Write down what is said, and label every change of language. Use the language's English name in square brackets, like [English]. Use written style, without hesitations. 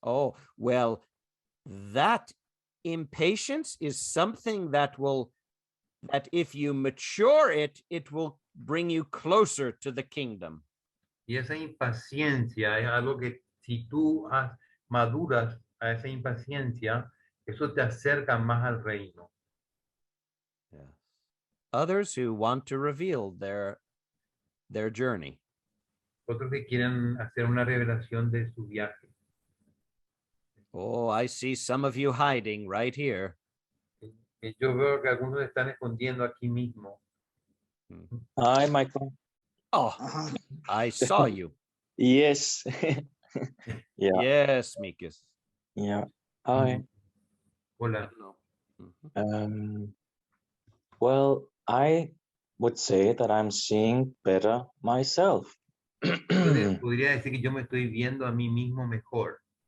[English] Oh, well, that impatience is something that if you mature it, it will bring you closer to the kingdom. [Spanish] Y Y esa impaciencia es algo que si tú maduras a esa impaciencia, eso te acerca más al reino. [English] Yes. Others who want to reveal their journey. [Spanish] Otros que quieren hacer una revelación de su viaje. [English] Oh, I see some of you hiding right here. [Spanish] Yo veo que algunos se están escondiendo aquí mismo. [English] Hi, Michael. Oh, I saw you. Yes. Yeah. Yes, Mikas. Yeah. Hi. [Spanish] Hola. Mhm. [English] Well, I would say that I'm seeing better myself. [Spanish] Podría decir que yo me estoy viendo a mí mismo mejor.